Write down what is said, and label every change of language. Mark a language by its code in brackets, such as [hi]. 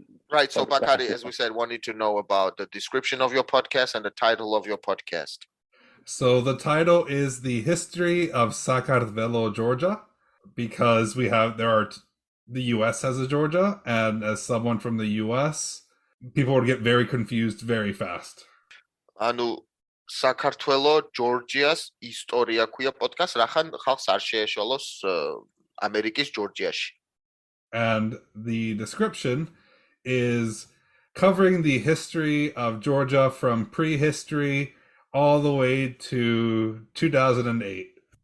[en] Right, so Bakari, as we said, wanted to know about the description of your podcast and the title of your podcast. So the title is The History of Saqartvelo, Georgia, because the US has a Georgia, and as someone from the US, people would get very confused very fast. [ka] Anu Saqartvelo, Georgia's ისტორია ქვია podcast, რახან ხალხს არ შეეშალოს ამერიკის ჯორჯიაში. [en] And the description is covering the history of Georgia from prehistory all the way to 2008.